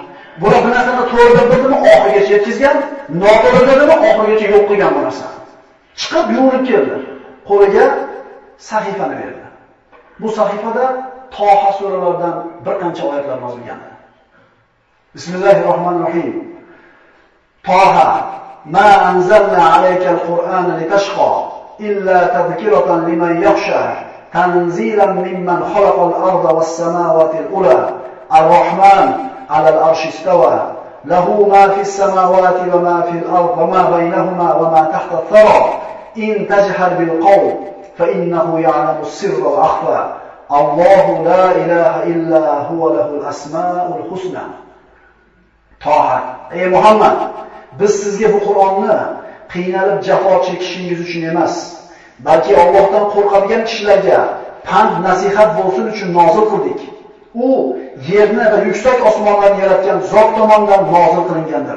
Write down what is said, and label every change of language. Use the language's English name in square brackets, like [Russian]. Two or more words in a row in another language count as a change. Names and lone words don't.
[Uzbek] Bular bu narsani to'g'ri bildimi, oxirigacha yetkizgan, noto'g'ri bildimi, oxirigacha yo'q qilgan bu narsani. Chiqib yuvinib keldi. Qo'liga sahifani berdi. Bu sahifada Toha suralaridan bir qancha oyatlar yozilgan. [Arabic] Bismillahirrohmanirrohim. طه ما أنزلنا عليك القرآن لتشقى إلا تذكرة لمن يخشى تنزيلا ممن خلق الأرض والسماوات العلى الرحمن على العرش استوى له ما في السماوات وما في الأرض وما بينهما وما تحت الثرى إن تجهر بالقول فإنه يعلم السر وأخفى الله لا إله إلا هو له الأسماء الحسنى. [Uzbek] Toha, ey Muhammad, biz sizga bu Qur'onni qiynalib jafo chekishingiz uchun emas, balki Allohdan qo'rqadigan kishilarga pand nasihat bo'lsin uchun nozil qildik. U yerni va yuksak osmonlarni yaratgan zot tomonidan nozil qilingandir.